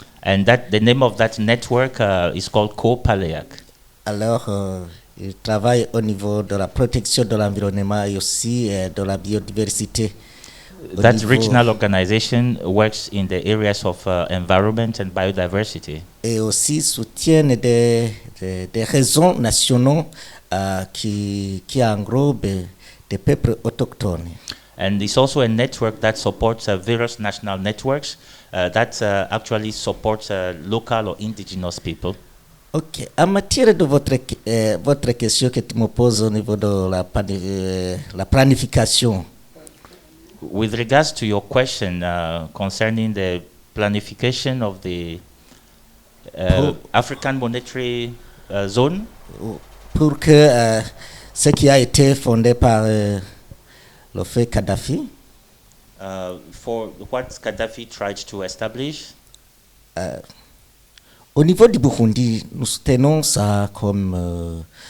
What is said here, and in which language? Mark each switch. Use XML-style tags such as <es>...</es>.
<en>And that the name of that network is called Kopaleak.</en> <fr>Alors, il travaille au niveau de la protection de l'environnement et aussi de la biodiversité.</fr> <en>That regional organization works in the areas of environment and biodiversity.</en> <fr>Et aussi soutient des réseaux nationaux qui englobent des peuples autochtones.</fr> <en>And it's also a network that supports various national networks that actually supports local or indigenous people. Ok.</en> <fr>En matière de votre question que tu me poses au niveau de la planification.</fr> <en>With regards to your question concerning the planification of the African Monetary Zone.</en> <fr>Pour que ce qui a été fondé par le fait Kadhafi.</fr> <en>For what Gaddafi tried to establish.</en> <fr>Au niveau du Burundi, nous soutenons ça comme</fr>